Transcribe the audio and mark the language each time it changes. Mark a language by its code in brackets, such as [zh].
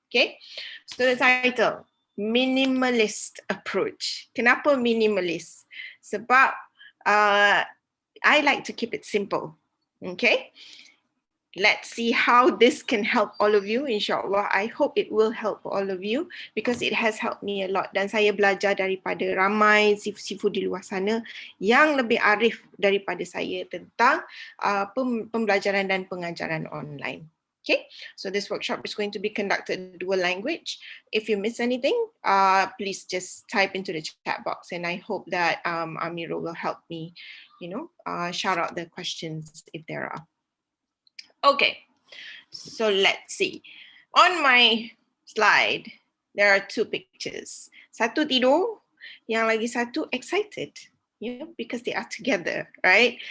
[en] Okay, so the title, Minimalist Approach. [ms] Kenapa minimalist? Sebab [en] I like to keep it simple. Okay, let's see how this can help all of you, insyaAllah. I hope it will help all of you because it has helped me a lot. [ms] Dan saya belajar daripada ramai sifu-sifu di luar sana yang lebih arif daripada saya tentang pembelajaran dan pengajaran online. [en] Okay, so this workshop is going to be conducted in dual language. If you miss anything, please just type into the chat box, and I hope that Amirul will help me, shout out the questions if there are. Okay, so let's see. On my slide, there are 2 pictures. [ms] Satu tidur, yang lagi satu [en] excited. Because they are together, right?